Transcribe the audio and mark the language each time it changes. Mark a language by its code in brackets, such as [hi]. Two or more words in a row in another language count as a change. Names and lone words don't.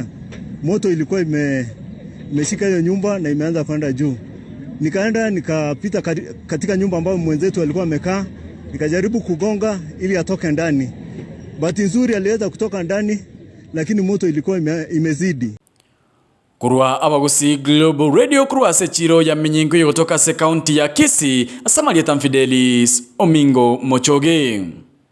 [sw] Moto ilikuwa imeshika hiyo nyumba na imeanza kwenda juu. Nikaenda nikapita katika nyumba ambayo mwenzetu alikuwa amekaa, nikajaribu kugonga ili atoke ndani. Bahati nzuri aliweza kutoka ndani, lakini moto ilikuwa imezidi. [guz] Kurwa abagusi Global Radio kurwa se chiro ya menyingo yotoka se county ya Kisii, Asamalia Fidelis Omingo Mochoge.